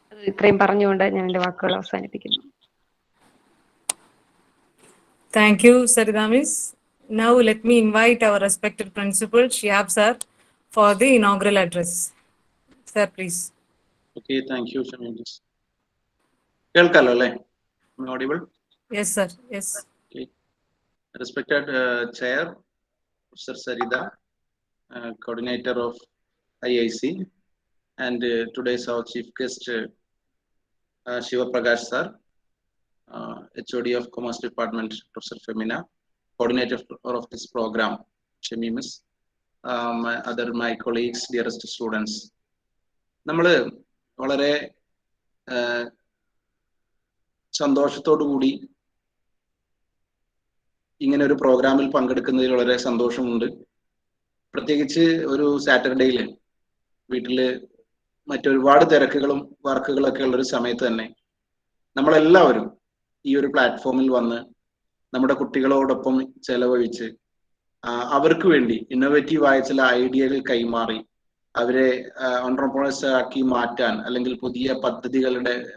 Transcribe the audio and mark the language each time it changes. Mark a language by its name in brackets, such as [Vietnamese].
[Malayalam] ഇത്രയും പറഞ്ഞുകൊണ്ട് ഞാൻ എന്റെ വാക്കുകൾ അവസാനിപ്പിക്കുന്നു. [English] Thank you, Sarida Miss. Now let me invite our respected principal Shihab sir for the inaugural address. Sir, please. Okay, thank you, Shami. Kelkalo, am I audible? Yes, sir. Yes. Okay. Respected Chair, Mr. Sarida, Coordinator of IIC, and today's our Chief Guest, Shiva Prakash sir, HOD of Commerce Department, Professor Femina, Coordinator of this program, Shemi Miss, my colleagues, dearest students. [Malayalam] നമ്മള് വളരെ സന്തോഷത്തോടു കൂടി ഇങ്ങനെ ഒരു പ്രോഗ്രാമിൽ പങ്കെടുക്കുന്നതിൽ വളരെ സന്തോഷമുണ്ട്. പ്രത്യേകിച്ച് ഒരു സാറ്റർഡേയില് വീട്ടില് മറ്റൊരുപാട് തിരക്കുകളും വർക്കുകളൊക്കെ ഉള്ളൊരു സമയത്ത് തന്നെ നമ്മളെല്ലാവരും ഈ ഒരു പ്ലാറ്റ്ഫോമിൽ വന്ന് നമ്മുടെ കുട്ടികളോടൊപ്പം ചെലവഴിച്ച് അവർക്ക് വേണ്ടി ഇന്നോവേറ്റീവായ ചില ഐഡിയകൾ കൈമാറി അവരെ ഓൺട്രപ്രണേഴ്സ് ആക്കി മാറ്റാൻ അല്ലെങ്കിൽ പുതിയ പദ്ധതികളുടെ